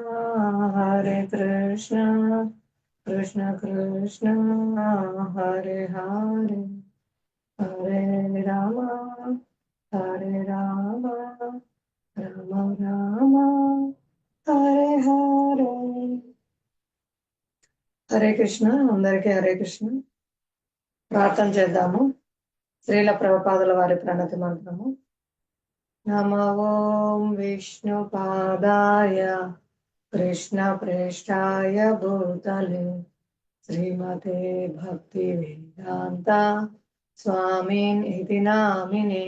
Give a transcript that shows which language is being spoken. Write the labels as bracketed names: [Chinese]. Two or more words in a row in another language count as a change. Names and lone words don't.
[Sanskrit] Krishna Krishna, Hare Hare, Hare Rama, Hare Rama, Rama Rama, Hare Hare. [Telugu] హరే కృష్ణ, అందరికీ హరే కృష్ణ. ప్రార్థన చేద్దాము. శ్రీల ప్రభుపాదుల వారి ప్రణతి మంత్రము. [Sanskrit] నమో ఓం విష్ణుపాదాయ కృష్ణ ప్రేష్టాయ భూతలే శ్రీమతే భక్తి వేదాంత స్వామిన్ ఇతి నామినే.